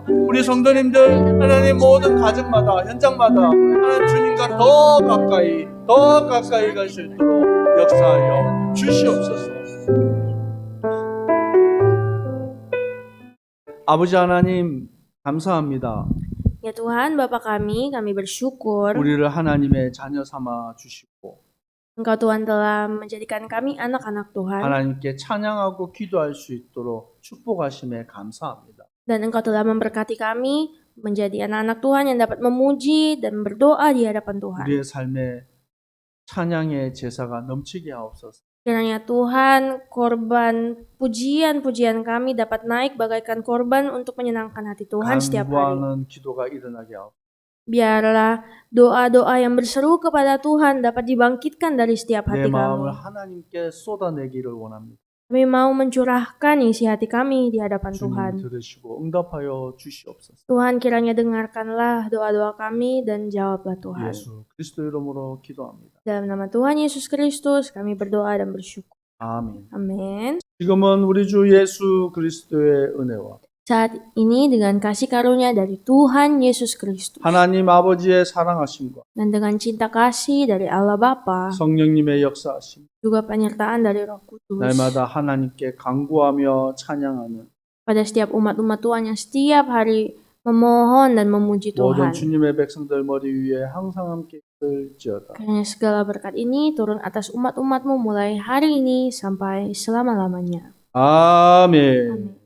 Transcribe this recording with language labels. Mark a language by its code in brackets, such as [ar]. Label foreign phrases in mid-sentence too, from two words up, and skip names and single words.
[ko] 우리 성도님들 하나님 모든 가정마다 현장마다 하나님 주님과 더 가까이 갈 수 있도록 역사하여 주시옵소서. 아버지 하나님 감사합니다. [id] Ya Tuhan, Bapa kami bersyukur [ko] 우리를 하나님의 자녀 삼아 주시고 [id] Engkau Tuhan telah menjadikan kami anak-anak Tuhan. [ko] 하나님께 찬양하고 기도할 수 있도록 축복하심에 감사합니다. [id] Dan Engkau telah memberkati kami menjadi anak-anak Tuhan yang dapat memuji dan berdoa di hadapan Tuhan. [ko] 우리의 삶에 찬양의 제사가 넘치게 하옵소서. [id] Kiranya Tuhan, korban pujian-pujian kami dapat naik bagaikan korban untuk menyenangkan hati Tuhan setiap hari. [ko] 간구하는 기도가 일어나게 하옵소서. [id] Biarlah doa-doa yang berseru kepada Tuhan dapat dibangkitkan dari setiap [ko] 내 [id] hati [ko] 마음을 [id] kami. [ko] 하나님께 쏟아내기를 원합니다. [id] Kami mau mencurahkan isi hati kami di hadapan Tuhan. [ko] 주님 들으시고 응답하여 주시옵소서. [id] Tuhan kiranya dengarkanlah doa-doa kami dan jawablah Tuhan. [ko] 예수 그리스도 이름으로 기도합니다. [id] Dalam nama Tuhan Yesus Kristus kami berdoa dan bersyukur. [ko] 아멘. [id] Amin. [ko] 지금은 우리 주 예수 그리스도의 은혜와 [id] Saat ini dengan kasih karunia dari Tuhan Yesus Kristus [ko] 하나님 아버지의 사랑하심과 [id] dan dengan cinta kasih dari Allah Bapa, [ko] 성령님의 역사하심 [id] juga penyertaan dari Roh Kudus [ko] 날마다 하나님께 간구하며 찬양하는 [id] pada setiap umat-umat Tuhan yang setiap hari memohon dan memuji [ko] 모든 [id] Tuhan. [ko] 주님의 백성들 머리 위에 항상 함께 있을지어다. [id] Karena segala berkat ini turun atas umat-umatmu mulai hari ini sampai selama-lamanya. [ko] 아멘. [id] Amin.